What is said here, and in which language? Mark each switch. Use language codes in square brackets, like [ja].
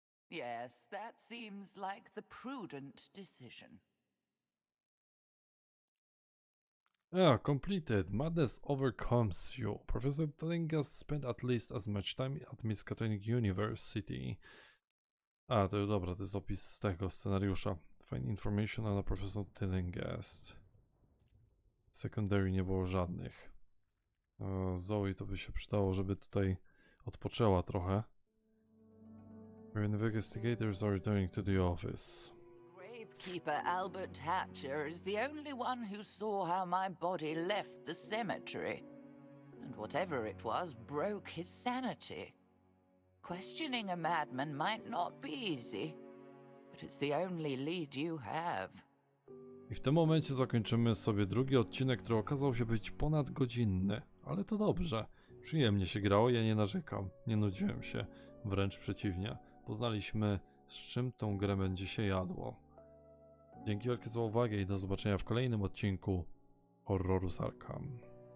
[en] Yes, that seems like the prudent decision. Completed. Madness overcomes you. Professor Tillinghast spent at least as much time at Miskatonic University. [pl] To dobra, to jest opis tego scenariusza. [en] Find information on Professor Tillinghast. [pl] Secondary nie było żadnych. Zoe to by się przydało, żeby tutaj odpoczęła trochę. [en] Your investigators are returning to the office. Gravekeeper Albert Hatcher is the only one who saw how my body left the cemetery. And whatever it was broke his sanity. Questioning a madman might not be easy, but it's the only lead you have. [pl] I w tym momencie zakończymy sobie drugi odcinek, który okazał się być ponadgodzinny. Ale to dobrze. Przyjemnie się grało, ja nie narzekam. Nie nudziłem się. Wręcz przeciwnie. Poznaliśmy, z czym tą grę będzie się jadło. Dzięki wielkie za uwagę i do zobaczenia w kolejnym odcinku Horroru z Arkham.